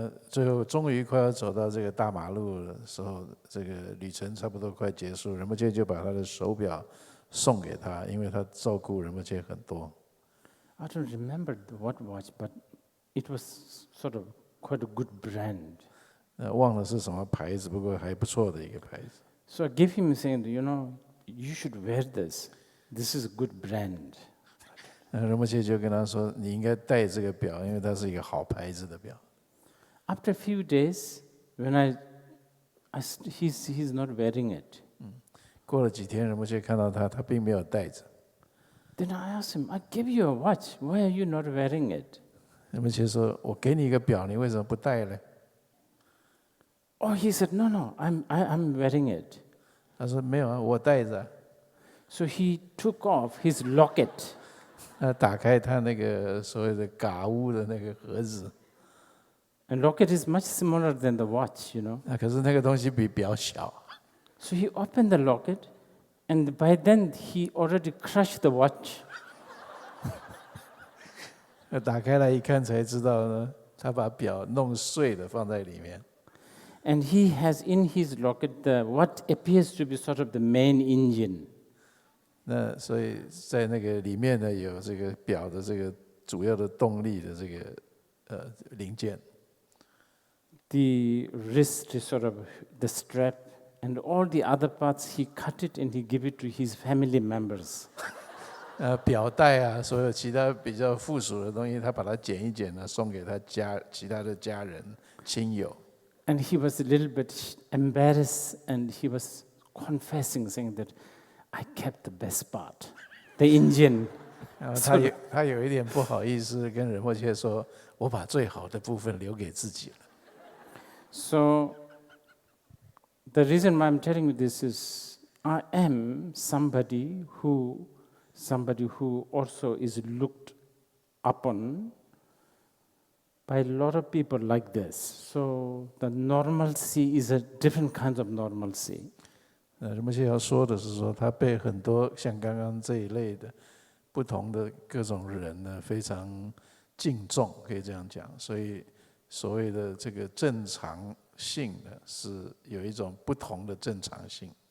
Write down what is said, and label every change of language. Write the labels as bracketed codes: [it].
[zh] 最后终于快要走到这个大马路的时候，这个旅程差不多快结束，仁波切就把他的手表送给他，因为他照顾仁波切很多。 [en] I don't remember what watch, but it was sort of quite a good brand. [zh] 忘了是什么牌子，不过还不错的一个牌子。 [en] So I gave him saying, you should wear this. This is a good brand. [zh] 仁波切就跟他说：“你应该戴这个表，因为它是一个好牌子的表。” [en] After a few days, when he's not wearing it. [zh] 过了几天，仁波切看到他并没有戴着。 [en] Then I asked him, I gave you a watch. Why are you not wearing it? [zh] 仁波切说：“我给你一个表，你为什么不戴呢？” [en] Oh, he said, no, I'm wearing it. [zh] 他说：“没有啊，我戴着。” [en] So he took off his locket. [zh] 打开他那个所谓的嘎乌的那个盒子。 [en] And locket is much smaller than the watch, [zh] 可是那个东西比表小。 [en] So he opened the locket, and by then he already crushed the watch. [zh] 打开来一看才知道呢，他把表弄碎了放在里面。 [en] And he has in his locket what appears to be sort of the main engine. [zh] 那所以在那个里面呢，有这个表的这个主要的动力的这个零件。 [en] The wrist is sort of the strap, and all the other parts he cut it and he gave it to his family members. [zh] 表带啊，所有其他比较附属的东西，他把它剪一剪呢，送给他其他的家人亲友。 [en] And he was a little bit embarrassed, and he was confessing, saying that I kept the best part, the engine. [zh] 他有一点不好意思，跟仁波切说：“我把最好的部分留给自己了。” [en] So the reason why I'm telling you this is I am somebody who also is looked upon by a lot of people like this. So the normalcy is a different kind of normalcy. [zh] 仁波切要说的是说，他被很多像刚刚这一类的不同的各种人呢，非常敬重，可以这样讲。所以所谓的这个正常性呢，是有一种不同的正常性。